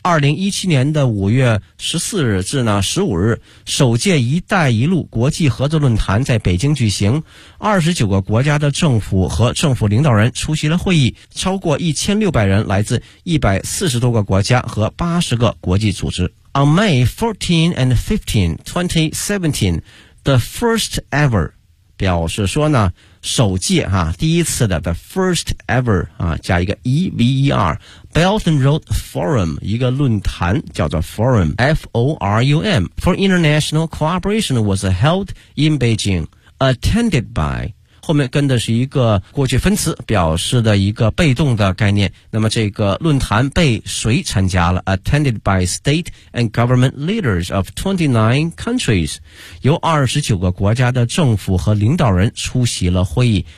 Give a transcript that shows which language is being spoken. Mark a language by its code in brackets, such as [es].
[zh] 2017年的5月14日至呢15日首届一带一路国际合作论坛在北京举行，29个国家的政府和政府领导人出席了会议，超过1600人来自140多个国家和80个国际组织。 [en] On May 14 and 15, 2017, the first ever [zh] 表示说呢首届哈，第一次的 [en] the first ever [zh] 啊，加一个 [en] E-V-E-R Belt and Road Forum [zh] 一个论坛叫做 [en] Forum F-O-R-U-M for International Cooperation was held in Beijing attended by [zh] 后面跟的是一个过去分词，表示的一个被动的概念。那么这个论坛被谁参加了？ [en] Attended by state and government leaders of 29 countries， [zh] 由29个国家的政府和领导人出席了会议。